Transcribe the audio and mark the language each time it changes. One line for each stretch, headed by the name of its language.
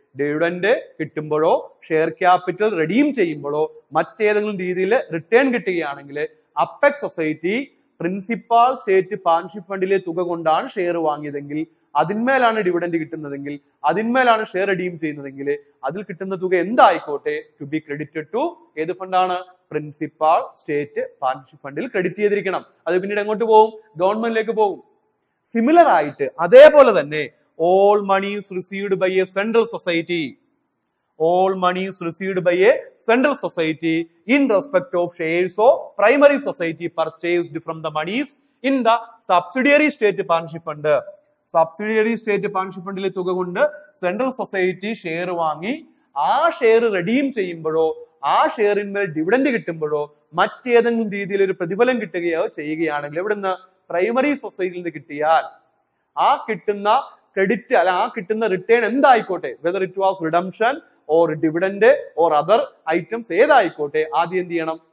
Malayalam: Dividend കിട്ടുമ്പോഴോ share capital redeem ചെയ്യുമ്പോഴോ മറ്റേതെങ്കിലും രീതിയിൽ റിട്ടേൺ കിട്ടുകയാണെങ്കിൽ apex society principal state partnership ഫണ്ടിലെ തുക കൊണ്ടാണ് ഷെയർ വാങ്ങിയതെങ്കിൽ, അതിന്മേലാണ് ഡിവിഡൻഡ് കിട്ടുന്നതെങ്കിൽ, അതിന്മേലാണ് ഷെയർ റിഡീം ചെയ്യുന്നതെങ്കിൽ അതിൽ കിട്ടുന്ന തുക എന്തായിക്കോട്ടെ
English: to be credited to
Malayalam: ഏത് ഫണ്ടാണ്? പ്രിൻസിപ്പാൾ സ്റ്റേറ്റ് പാർട്ണർഷിപ്പ് ഫണ്ടിൽ ക്രെഡിറ്റ് ചെയ്തിരിക്കണം. അത് പിന്നീട് എങ്ങോട്ട് പോകും? ഗവൺമെന്റിലേക്ക് പോകും. സിമിലർ ആയിട്ട് അതേപോലെ തന്നെ
English: all monies received by a central society, all monies received by a central society in respect of shares of primary society purchased from the monies in the subsidiary state partnership fund.
Malayalam: Subsidiary state partnership ഫണ്ടിലെ തുക കൊണ്ട് central society share വാങ്ങി ആ share redeem ചെയ്യുമ്പോഴോ ആ ഷെയറിന്മേൽ dividend കിട്ടുമ്പോഴോ മറ്റേതെങ്കിലും രീതിയിൽ ഒരു പ്രതിഫലം കിട്ടുകയോ ചെയ്യുകയാണെങ്കിൽ എവിടുന്ന്? പ്രൈമറി സൊസൈറ്റിയിൽ നിന്ന് കിട്ടിയാൽ ആ കിട്ടുന്ന ക്രെഡിറ്റ് അല്ല ആ കിട്ടുന്ന return എന്തായിക്കോട്ടെ,
English: whether it was redemption or dividend or other items
Malayalam: ഏതായിക്കോട്ടെ, ആദ്യം എന്ത് ചെയ്യണം?